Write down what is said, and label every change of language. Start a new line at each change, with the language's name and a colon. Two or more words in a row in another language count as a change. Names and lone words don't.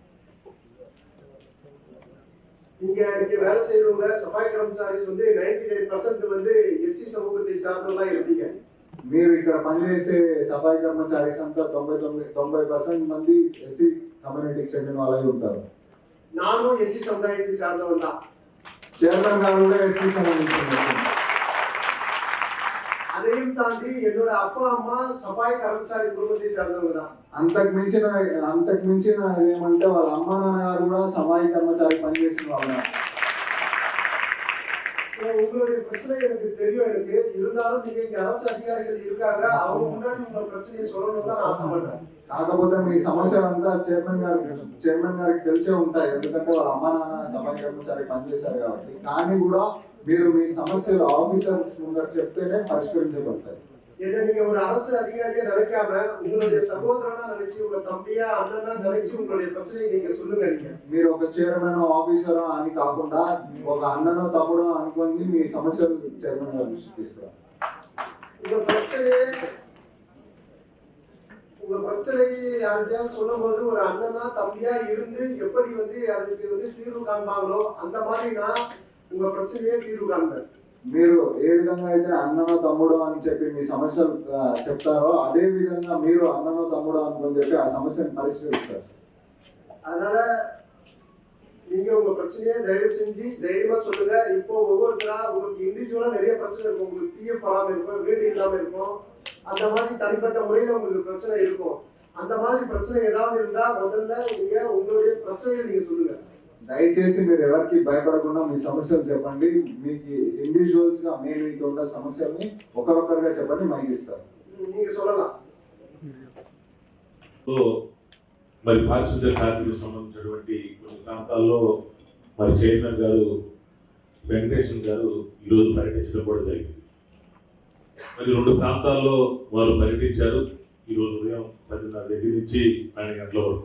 Tamil: நீங்க இங்க வேலை செய்யறவங்க
Hindi: सफ़ाई कर्मचारीस
Tamil: வந்து 99% வந்து எஸ்சி சமூகத்தை சார்ந்தவங்களா இருப்பீங்க.
Telugu: మీరు ఇక్కడ పనిచేసే
Hindi: सफ़ाई कर्मचारीस
Telugu: అంతా 90% మంది ఎస్సీ కమ్యూనిటీకి చెందిన వాళ్ళే ఉంటారు.
Tamil: நானும் எஸ்சி சமுதாயத்தை சார்ந்தவன் தான்.
Telugu: చైర్మన్ గారు కూడా ఎస్సీ సంబంధించిన.
Tamil: அதையும் தாண்டி என்னோட அப்பா அம்மா
Hindi: सफ़ाई कर्मचारी
Tamil: குடும்பத்தை சேர்ந்தவங்க தான்.
Telugu: అంతకు మించిన ఏమంటే వాళ్ళ అమ్మా నాన్నగారు కూడా సమాజ కర్మచారి పనిచేసిన వాళ్ళు.
Tamil: உங்களுடைய பிரச்சனை எனக்கு தெரியும், எனக்கு இருந்தாலும் நீங்க இங்க அரசு அதிகாரிகள் இருக்காங்க, அவங்க முன்னாடி உங்க பிரச்சனையை சொல்லணும் தான் ஆசைப்படுறேன்.
Telugu: కాకపోతే మీ సమస్యలంతా చైర్మన్ గారికి తెలిసే ఉంటాయి, ఎందుకంటే వాళ్ళ అమ్మా నాన్న సమాజ కర్మచారి పనిచేశారు కాబట్టి. కానీ కూడా మీరు మీ సమస్యలు ఆఫీసర్స్ ముందర చెప్తేనే పరిష్కరించబడతాయి.
Tamil: ஏன்னா நீங்க ஒரு அரசு அதிகாரியா நினைக்காம உங்களுடைய சகோதரனா நினைச்சு, உங்க தம்பியா அண்ணனா நினைச்சு உங்களுடைய பிரச்சனையை நீங்க சொல்லுங்க.
Telugu: మీరు ఒక చైర్మన్ ఆఫీసర్ అని కాకుండా ఒక అన్ననో తమ్ముడో అనుకొని మీ సమస్యలు చైర్మన్ గారు తీసుకురా.
Tamil: உங்க பிரச்சனை யாருக்கையாவது சொல்லும் போது ஒரு அண்ணனா தம்பியா இருந்து எப்படி அதுக்கு தீர்வு காண்பாங்களோ அந்த மாதிரி நான் உங்க பிரச்சனையே தீர்வு காண்பேன்.
Telugu: మీరు ఏ విధంగా అయితే అన్ననో తమ్ముడో అని చెప్పి మీ సమస్యలు చెప్తారో అదే విధంగా మీరు అన్ననో తమ్ముడో అనుకొని చెప్పి ఆ సమస్యను పరిష్కరిస్తారు.
Tamil: அதனால நீங்க உங்க பிரச்சனையை தயவு செஞ்சு தைரியமா சொல்லுங்க. இப்போ ஒவ்வொருத்தரா உங்களுக்கு இண்டிவிஜுவலா நிறைய பிரச்சனை இருக்கும். உங்களுக்கு பிஎஃப் வராம இருக்கும், வீடு இல்லாம இருக்கும், அந்த மாதிரி தனிப்பட்ட முறையில உங்களுக்கு பிரச்சனை இருக்கும். அந்த மாதிரி பிரச்சனை ஏதாவது இருந்தா முதல்ல நீங்க உங்களுடைய பிரச்சனையை நீங்க சொல்லுங்க.
Telugu: దయచేసి మీరు ఎవరికి భయపడకుండా మీ సమస్యలు చెప్పండి. మీకు ఇండివిజువల్స్ గా మీకు ఉన్న సమస్యల్ని ఒకరొకరుగా చెప్పండి, మైక్ ఇస్తారు.
Tamil: நீங்க சொல்லலாம்.
Telugu: మరి పారిశుద్ధ్య కార్మికులకు సంబంధించినటువంటి కొన్ని ప్రాంతాల్లో మరి చైర్మన్ గారు వెంకటేశ్వర గారు ఈరోజు పర్యటించడం కూడా జరిగింది. మరి 2 ప్రాంతాల్లో వారు పర్యటించారు. ఈరోజు ఉదయం 10:30 దగ్గర నుంచి 12 గంటల వరకు.